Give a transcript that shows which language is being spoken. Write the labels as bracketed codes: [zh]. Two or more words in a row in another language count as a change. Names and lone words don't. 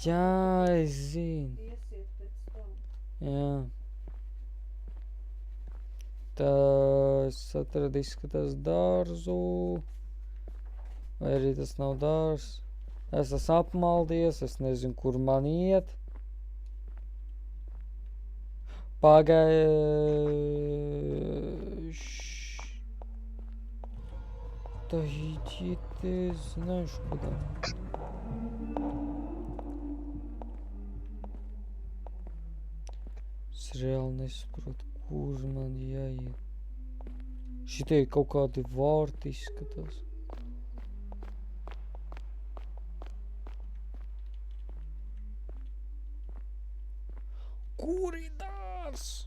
[lv] Jā, es zinu. Iesiet pēc tam. Jā. Tā es atradu izskatās dārzu. Vai arī tas nav dārs? Es esmu apmaldies, es nezinu, kur man iet. [ru] Да иди ты знаешь куда. [lv] Es reāli nesaprotu, kur man jāiet. Šitie kaut kādi vārti izskatās. Kur ir dārs?